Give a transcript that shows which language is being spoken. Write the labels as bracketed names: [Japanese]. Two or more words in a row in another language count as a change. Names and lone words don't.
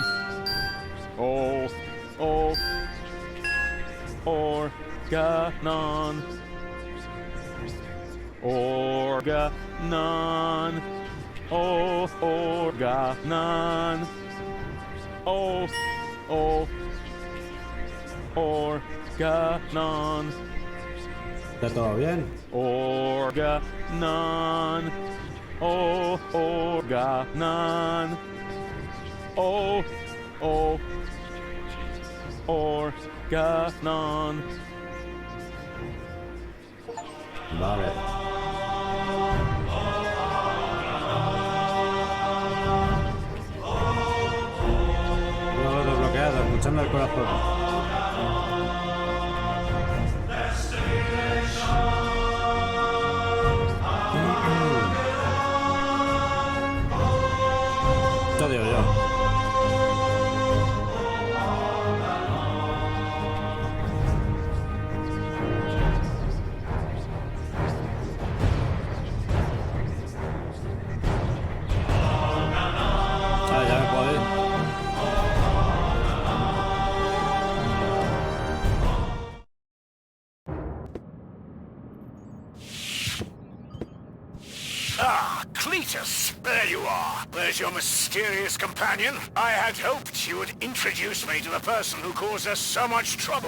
[English] Oh, Organon. Organon. Oh, Organon. Oh, Organon. [Spanish] ¿Está todo bien? [English] Organon. Oh, Organon. Oh, Organon. [Spanish] Vale. No, desbloqueado, escuchando el corazón. Te digo yo. Ah, ya me puedo ir. [English] Ah, Cletus, there you are. There's your mysterious companion. I had hoped you would introduce me to the person who caused us so much trouble.